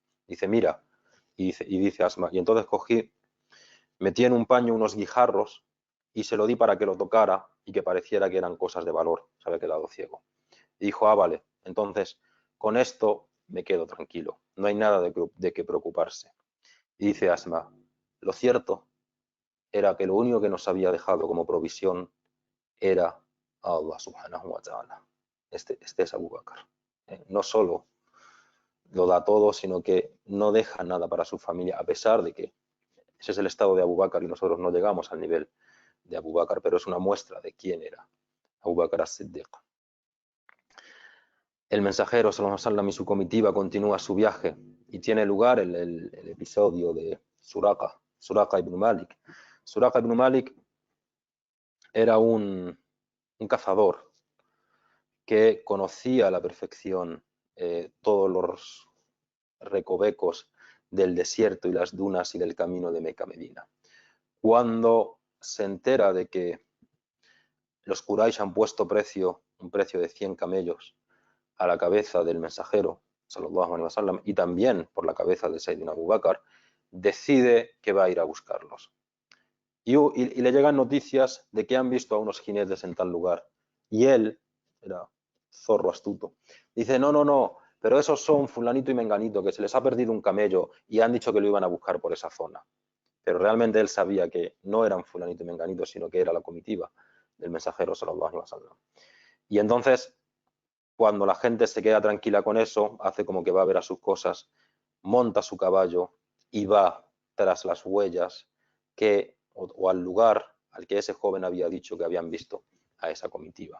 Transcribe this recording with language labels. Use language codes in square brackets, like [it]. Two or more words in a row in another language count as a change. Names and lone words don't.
[es] Dice: mira, y dice Asma, y entonces metí en un paño unos guijarros y se lo di para que lo tocara y que pareciera que eran cosas de valor. Se había quedado ciego. Y dijo: vale, entonces con esto me quedo tranquilo. No hay nada de qué preocuparse. Y dice Asma: lo cierto era que lo único que nos había dejado como provisión era [ar] الله سبحانه وتعالى. [es] Este es Abu Bakr. No solo lo da todo, sino que no deja nada para su familia, a pesar de que ese es el estado de Abu Bakr y nosotros no llegamos al nivel de Abu Bakr, pero es una muestra de quién era Abu Bakr as-Siddiq. El mensajero [ar] صلى الله عليه وسلم [es] y su comitiva continúa su viaje y tiene lugar el episodio de Suraqa ibn Malik. Suraqa ibn Malik era un cazador que conocía a la perfección todos los recovecos del desierto y las dunas y del camino de Meca a Medina. Cuando se entera de que los Quraysh han puesto un precio de 100 camellos a la cabeza del mensajero, [ar] صلى الله عليه وسلم, [es] y también por la cabeza de Sayyidina Abu Bakr, decide que va a ir a buscarlos. Y le llegan noticias de que han visto a unos jinetes en tal lugar. Y él, era zorro astuto, dice: no, pero esos son fulanito y menganito, que se les ha perdido un camello y han dicho que lo iban a buscar por esa zona. Pero realmente él sabía que no eran fulanito y menganito, sino que era la comitiva del mensajero [ar] صلى الله عليه وسلم. [es] Y entonces, cuando la gente se queda tranquila con eso, hace como que va a ver a sus cosas, monta su caballo y va tras las huellas o al lugar al que ese joven había dicho que habían visto a esa comitiva.